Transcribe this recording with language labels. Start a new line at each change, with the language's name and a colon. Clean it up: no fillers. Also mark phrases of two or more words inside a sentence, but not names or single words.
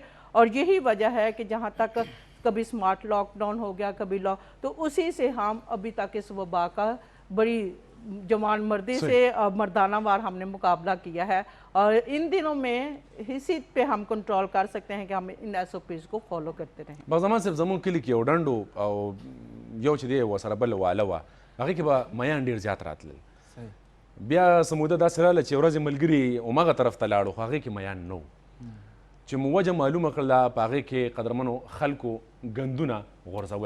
Urdu: اور یہی وجہ ہے کہ جہاں تک کبھی
English: smart lockdown
Urdu: ہو گیا, کبھی تو اسی سے ہم ابھی تک اس وبا کا بڑی جوان مردی سے مردانہ وار ہم نے مقابلہ کیا ہے. اور ان دنوں میں اسی پہ ہم کنٹرول کر سکتے ہیں کہ ہم ان SOPs کو فالو کرتے رہیں.
Pashto: بغزمان صاحب زمون کلی کې یو ډنډو او یو چې دی ورسره بل واله وه هغې کې به میان ډېر زیات راتلل. بیا څه موده داسې راغله چې ورځې ملګري همغه طرف ته لاړو خو هغې کې میان نه و. چې مو وجه معلومه کړله په هغې کې قدرمنو خلکو ګندونه غورځول.